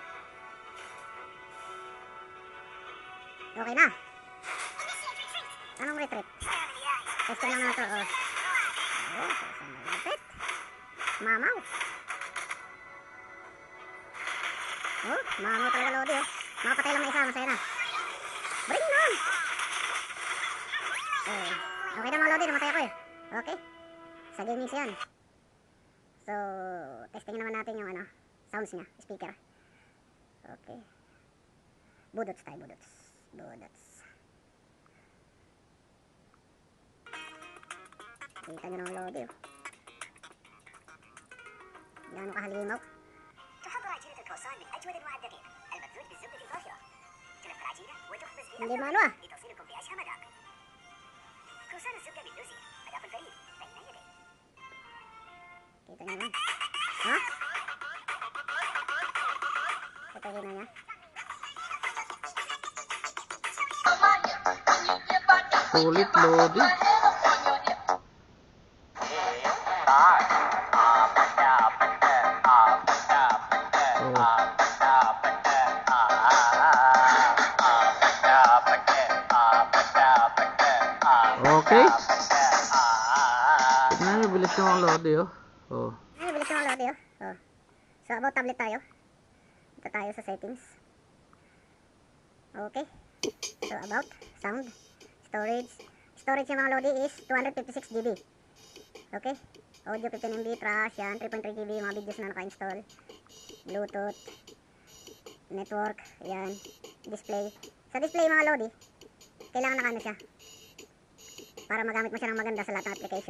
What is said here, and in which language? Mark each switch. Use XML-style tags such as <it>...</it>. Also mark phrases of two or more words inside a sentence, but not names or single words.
<tl>Okay na. Anong retreat? Testing lang na ito, oh. Oh, malapit. Mamaw. Oh, mamaw talaga lodi, oh. Makapatay lang na isa, masaya na.</tl> <en>Bring on!</en> <tl>Okay na mga lodi, namatay ako eh. Okay. Sa gaming yan. So, testing naman natin yung ano, sounds niya, speaker. Okay. Budots tayo, budots. Budots. Kita nyo naman lodi, oh. Gano'ng kahalimaw.</tl> <ar>تحضر عجينة الكروسان من أجود أنواع الدقيق الممزوج بالزبدة الطاهرة. تلف العجينة وتخبز</ar> <tl>Hindi maano ah.</tl> <ar>لتصلكم بأشهى مذاق. كروسان الزبدة باللوزي مذاق فريد بين يديك.</ar> <tl>Kita nyo naman. Ha? Patayin na niya. Sulit lodi. Okay. Tingnan nyo, bilis yung lodi, oh. Oh. Ay, bilis yung lodi, oh. Oh.</tl> <en>So, about tablet</en> <tl>tayo. Ito tayo sa settings.</tl> <en>Okay. So, about sound, storage.</en> <tl>Storage yung mga lodi is 256 GB. Okay. Audio 15 MB, trash yan, 3.3 GB, mga videos na naka-install.</tl> <en>Bluetooth. Network, yan. Display.</en> <tl>Sa display mga lodi, kailangan naka ano siya. Para magamit mo siya ng maganda sa lahat ng application.</tl>